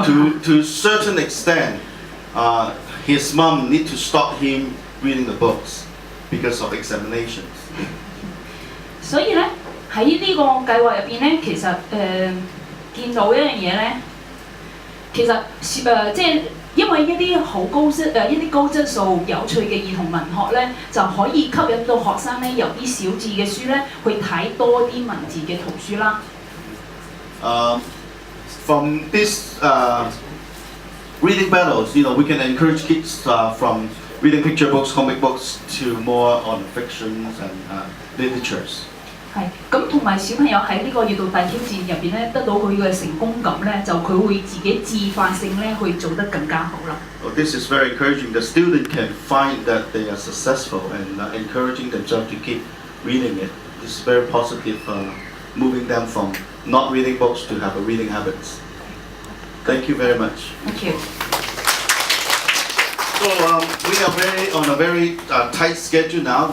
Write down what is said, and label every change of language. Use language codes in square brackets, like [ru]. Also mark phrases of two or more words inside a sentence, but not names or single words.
[en] To certain extent, his mom need to stop him reading the books because of examinations. [yue] 所以咧喺呢個計劃入邊咧，其實見到一樣嘢咧，其實即係。因為一啲一啲高質素有趣嘅兒童文學咧，就可以吸引到學生咧由啲小字嘅書咧去睇多啲文字嘅圖書啦。 [en] From this reading battles, we can encourage kids from reading picture books, comic books to more on fictions and literatures. [yue] 係咁，同埋小朋友喺呢個閱讀大挑戰入邊咧，得到佢嘅成功感咧，就佢會自己自發性咧去做得更加好啦。 [en] Well, this is very encouraging. The student can find that they are successful and encouraging themselves to keep reading it. This is very positive, moving them from not reading books to have a reading habits. Thank you very much. Thank you. So we are on a very tight schedule now.